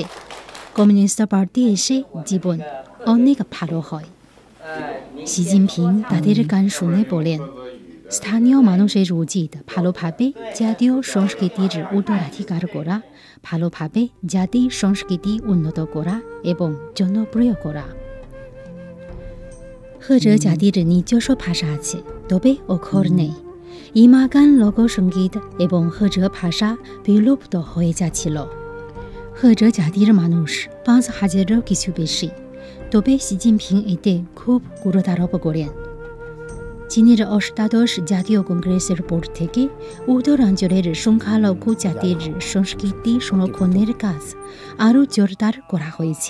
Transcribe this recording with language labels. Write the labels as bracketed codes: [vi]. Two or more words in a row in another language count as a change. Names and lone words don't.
[bn] কমিউনিস্ট পার্টি এসে জীবন অনেক ভালো হয়। শি জিনপিং তাদের গান শুনে বলেন, স্থানীয় মানুষের উচিত ভালোভাবে জাতীয় সংস্কৃতির উত্তরাধিকার করা, ভালোভাবে জাতির সংস্কৃতি উন্নত করা এবং জনপ্রিয় করা। [zh] 赫哲家地的 [bn] নিজস্ব ভাষা আছে, তবে অক্ষর নেই। ইমাগান লোকসঙ্গীত এবং 赫哲 ভাষা বিলুপ্ত হয়ে যাচ্ছিল। 赫哲 জাতির মানুষ ৫,০০০-এরও কিছু বেশি, তবে শি জিনপিং এতে খুব গুরুত্বারোপ করেন। চীনের অষ্টাদশ জাতীয় কংগ্রেসের পর থেকে উত্তরাঞ্চলের সংখ্যালঘু জাতির সংস্কৃতি সংরক্ষণের কাজ আরও জোরদার করা হয়েছে।